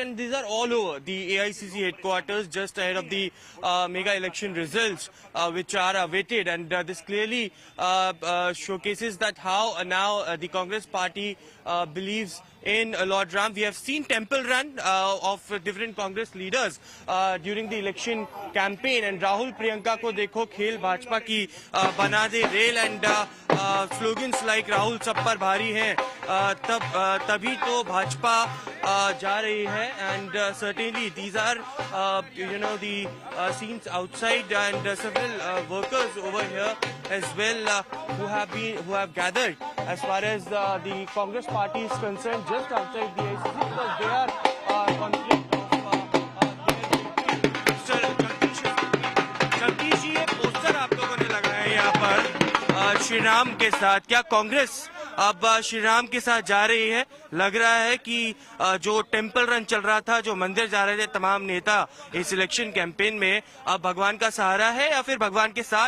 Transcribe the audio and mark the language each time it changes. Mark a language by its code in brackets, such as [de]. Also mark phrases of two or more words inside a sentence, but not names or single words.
[en] And these are all over the AICC headquarters just ahead of the mega election results, which are awaited. And this clearly showcases that how now the Congress party believes in Lord Ram. We have seen temple run of different Congress leaders during the election campaign. [hi] And राहुल प्रियंका को देखो खेल भाजपा की बना दे रेल, [en] and slogans like [hi] राहुल सब पर भारी है, तभी तो भाजपा जा रही है. [en] And certainly these are the scenes outside, and several workers over here as well who have gathered as far as the Congress party is concerned just outside the ICC, because they are confident of [hi] जगदीश जी, ये पोस्टर आप लोगों ने लगाया है यहाँ पर श्री राम के साथ। क्या कांग्रेस अब श्री राम के साथ जा रही है? लग रहा है कि जो [en] temple run [hi] चल रहा था, जो मंदिर जा रहे थे तमाम नेता इस [en] election campaign [hi] में, अब भगवान का सहारा है या फिर भगवान के साथ?